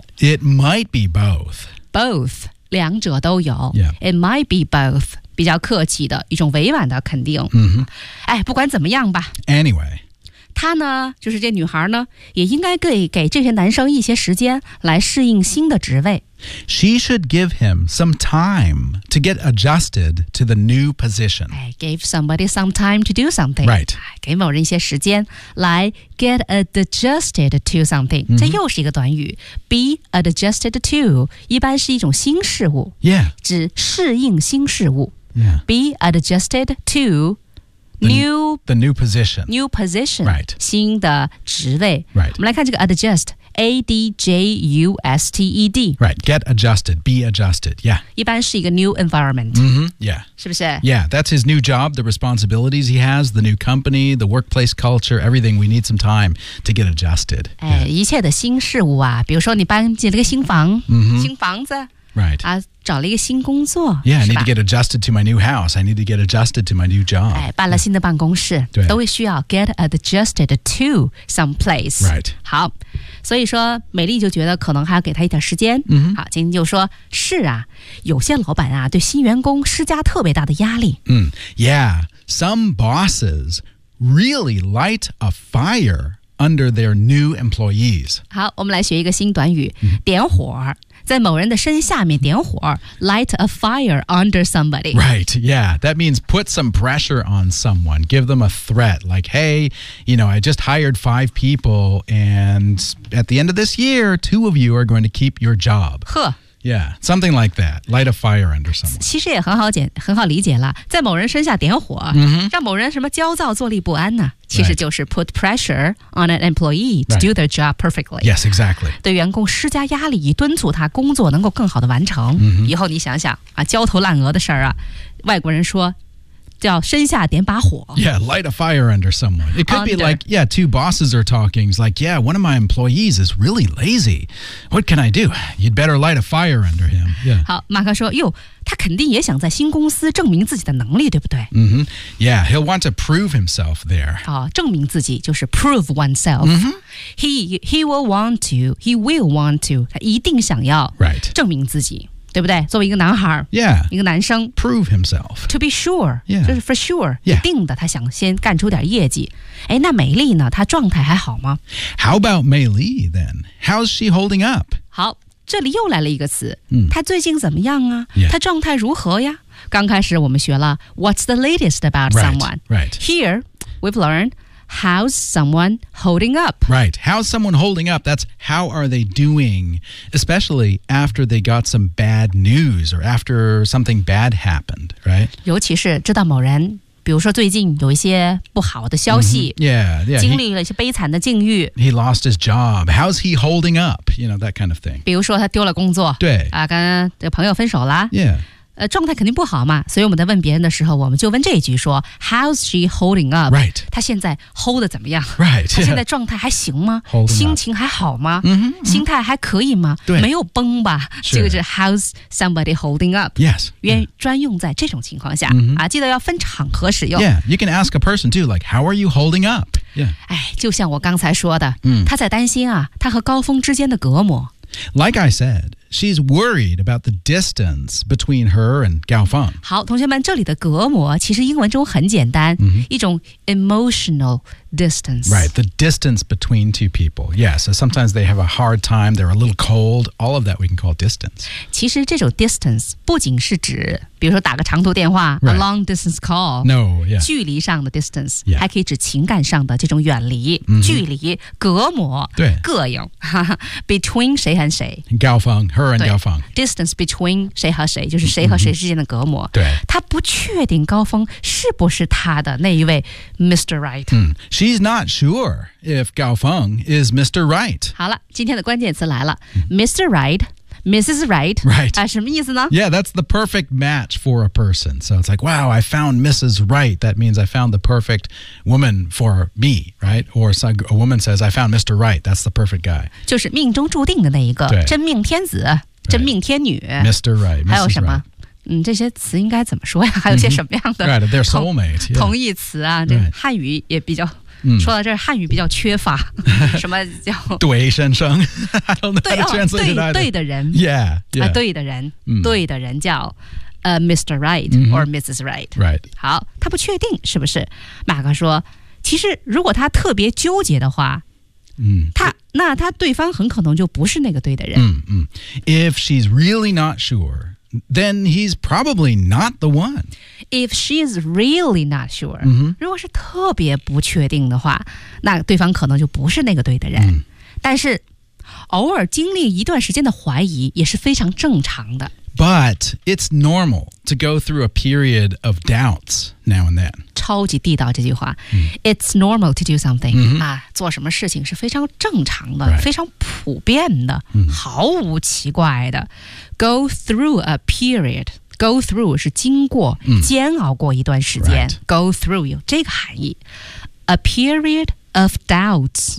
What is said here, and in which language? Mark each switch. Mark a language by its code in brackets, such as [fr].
[en] It might be both Both [zh] 两者都有、 [en] yeah. It might be both [zh] 比较客气的一种委婉的肯定、 mm-hmm. 哎，不管怎么样吧 [en] Anyway [zh] 她呢就是这女孩呢也应该给这些男生一些时间来适应新的职位 [en] She should give him some time to get adjusted to the new position. Give somebody some time to do something. Right. [zh] 给某人一些时间来 [en] get adjusted to something.、 Mm-hmm. [zh] 这又是一个短语。 [en] Be adjusted to [zh] 一般是一种新事物。 [en] Yeah. [zh] 指适应新事物。 [en] Yeah. Be adjusted to the new position. New position. Right. [zh] 新的职位。 [en] Right. [zh] 我们来看这个 adjust. A-D-J-U-S-T-E-D [en] Right, get adjusted, be adjusted, yeah [zh] 一般是一个 [en] new environment、 mm-hmm. Yeah [zh] 是不是 [en] Yeah, that's his new job, the responsibilities he has The new company, the workplace culture, everything We need some time to get adjusted、 [zh] 哎 [en] yeah. [zh] 一切的新事物啊比如说你搬进了个新房、 mm-hmm. 新房子 [en] Right、 [zh] 啊找了一个新工作。 [en] Yeah, I need to get adjusted to my new house. I need to get adjusted to my new job. [zh] 哎，搬了新的办公室，对，都会需要 [en] get adjusted to some place. Right. [zh] 好，所以说美丽就觉得可能还要给他一点时间。 Mm-hmm. 好，晶晶就说，是啊，有些老板啊，对新员工施加特别大的压力。 [en] 嗯、yeah, some bosses really light a fire under their new employees. [zh] 好，我们来学一个新短语，点火。在某人的身下面点火 [en] light a fire under somebody. Right, yeah. That means put some pressure on someone. Give them a threat. Like, hey, you know, I just hired 5 people and at the end of this year, 2 of you are going to keep your job. 呵。 Yeah, something like that. Light a fire under someone. [zh] 其实也很好理解了。在某人身下点火、 mm-hmm. 让某人什么焦躁坐立不安呢其实就是 [en] put pressure on an employee to do their job perfectly. Yes, exactly. [zh] 对员工施加压力以敦促他工作能够更好的完成。 Mm-hmm. 以后你想想啊焦头烂额的事儿啊外国人说叫身下点把火。 [en] Yeah, light a fire under someone. It could under. be like, yeah, 2 bosses are talking. It's like, yeah, one of my employees is really lazy. What can I do? You'd better light a fire under him. Yeah. [zh] 好马克说哟他肯定也想在新公司证明自己的能力对不对、 [en] mm-hmm. Yeah, he'll want to prove himself there.、 [zh] 哦、证明自己就是 [en] prove oneself.、 Mm-hmm. He will want to, [zh] 他一定想要证明自己。 [en] Right. [zh] 对不对作为一个男孩 [en] yeah, [zh] 一个男生 [en] prove himself to be sure、 yeah. [zh] 就是 for sure、 [en] yeah. [zh] 一定的他想先干出点业绩哎，那美丽呢她状态还好吗 [en] How about 美丽 then? How's she holding up? [zh] 好这里又来了一个词、 mm. 她最近怎么样啊、 [en] yeah. [zh] 她状态如何呀刚开始我们学了 [en] What's the latest about someone? Right, right. Here we've learnedHow's someone holding up? Right. How's someone holding up? That's how are they doing, especially after they got some bad news or after something bad happened, right? [zh] 尤其是知道某人比如说最近有一些不好的消息、 [en] mm-hmm. yeah, yeah, [zh] 经历了一些悲惨的境遇 [en] he lost his job How's he holding up? You know, that kind of thing [zh] 比如说他丢了工作对、啊、跟这个朋友分手了 [en] Yeah. [zh] 状态肯定不好嘛所以我们在问别人的时候我们就问这一句说 [en] How's she holding up? Right. [zh] 她现在 hold 的怎么样 [en] Right. [zh] 她现在状态还行吗 [en] Holding up. [zh] 心情还好吗 mm-hmm, mm-hmm. 心态还可以吗对。没有崩吧这个是 [en] How's somebody holding up? Yes. [zh] 专用在这种情况下、 mm-hmm. 啊记得要分场合使用。 [en] Yeah, you can ask a person too, like, how are you holding up? Yeah. [zh] 哎就像我刚才说的、 mm. 她在担心啊她和高峰之间的隔膜。 [en] Like I said,She's worried about the distance between her and Gao Feng. [zh] 好，同学们，这里的隔膜其实英文中很简单、 mm-hmm. 一种 [en] emotional distance. Right, the distance between two people. Yeah, so sometimes they have a hard time, they're a little cold. All of that we can call distance. [zh] 其实这种 distance 不仅是指比如说打个长途电话、 [en] right. a long distance call. No, yeah. [zh] 距离上的 distance、 [en] yeah. [zh] 还可以指情感上的这种远离、 mm-hmm. 距离隔膜对膈应 between 谁和谁 [en] Gao Feng Her and Gao Feng. Distance between [zh] 谁和谁就是谁和谁之间的隔膜、mm-hmm. 对她不确定高峰是不是她的那一位 Mr. [en] Right、 mm. She's not sure if Gao Feng is Mr. Right [zh] 好了今天的关键词来了、mm-hmm. [en] Mr. Right Mrs. Right Right、 [zh] 什么意思呢 [en] Yeah, that's the perfect match for a person So it's like, wow, I found Mrs. Right That means I found the perfect woman for me, right? Or a woman says, I found Mr. Right That's the perfect guy [zh] 就是命中注定的那一个真命天子真命天女、 [en] right. Mr. Right, Mrs. [zh] 还有什么、 [en] right. [zh] 这些词应该怎么说呀还有些什么样的、 [en] mm-hmm. Right, they're soulmate、yeah. [zh] 同义词啊这汉语也比较、 [en] right. [zh] 说到这汉语比较缺乏什么叫对先生 [en] I don't know how to translate it [zh] 对的人 [en] Yeah, yeah.、 [zh] 对的人、 mm. 对的人叫Mr. Right、 mm-hmm. [en] or Mrs. Right Right [zh] 好他不确定是不是马克说其实如果他特别纠结的话那他对方很可能就不是那个对的人。嗯嗯。 [en] If she's really not sure, then he's probably not the one. If she's really not sure,、 mm-hmm. [zh] 如果是特别不确定的话，那对方可能就不是那个对的人。 Mm. 但是偶尔经历一段时间的怀疑也是非常正常的。 [en] But it's normal to go through a period of doubts now and then. [zh] 超级地道这句话、 [en] mm. It's normal to do something.、 Mm-hmm. [zh] 啊、做什么事情是非常正常的、 [en] right. [zh] 非常普遍的、 mm-hmm. 毫无奇怪的。 [en] Go through a period. Go through [zh] 是经过、mm. 煎熬过一段时间、 [en] right. Go through [zh] 有这个含义。 [en] A period of doubts.、